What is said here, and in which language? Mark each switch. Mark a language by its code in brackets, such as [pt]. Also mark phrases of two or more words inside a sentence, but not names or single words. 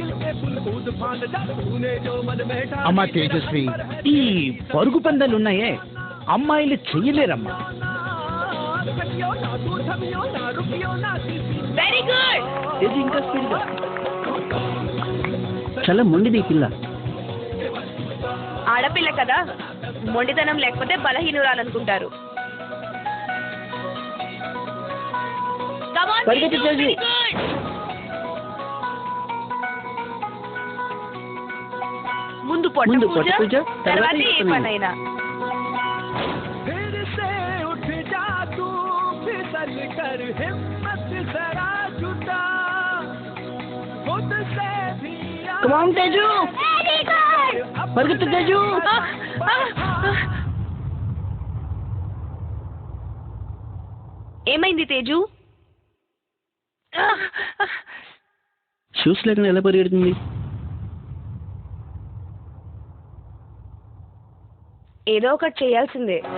[te] అమ్మా తేజస్వి, ఈ పరుగు పందాలు ఉన్నాయే అమ్మాయిలు చెయ్యలేరమ్మా. [en] very good. [te] ఇది ఇంకా స్పీడ్గా. చాలా మొండిది ఈ పిల్ల. ఆడపిల్ల కదా, మొండితనం లేకపోతే బలహీనురాలనుకుంటారు. [en] Come on, [te] పరిగెత్తు Teju, తేజు. [en] very good. [te] ముందు పొట్ట ముందు పూజ, పొట్ట పూజ, తర్వాత ఏ తర్వాత పనైనా. [hi] फिर से उठ जा तू फिसल कर हिम्मत जरा जुटा खुद से भी [en] Come on, [te] తేజు. పరిగెత్తు తేజు. ఏమైంది తేజు? షూస్ లేకుండా ఎలా పరిగెడుతుంది? ఏదో ఒకటి చేయాల్సిందే.